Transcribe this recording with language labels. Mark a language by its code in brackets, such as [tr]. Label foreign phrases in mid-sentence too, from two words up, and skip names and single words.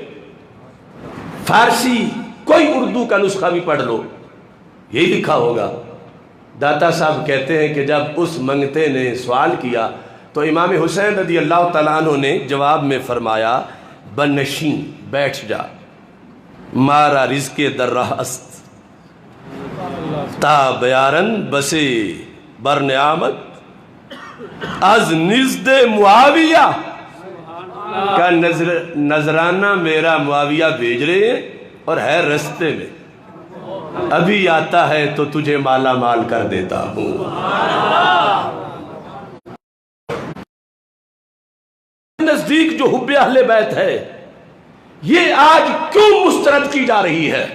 [ur] فارسی کوئی اردو کا نسخہ بھی پڑھ لو یہی لکھا ہوگا. داتا صاحب کہتے ہیں کہ جب اس منگتے نے سوال کیا تو امام حسین [ar] رضی اللہ تعالیٰ عنہ [ur] نے جواب میں فرمایا بنشین بیٹھ جا، [fa] مارا رزق در راہ است تا بیارن بسے بر نعمت از نزد معاویہ [ur] کا نذرانہ میرا معاویہ بھیج رہے ہیں اور ہے رستے میں، ابھی آتا ہے تو تجھے مالا مال کر دیتا ہوں. نزدیک جو حب اہل بیت ہے یہ آج کیوں مسترد کی جا رہی ہے؟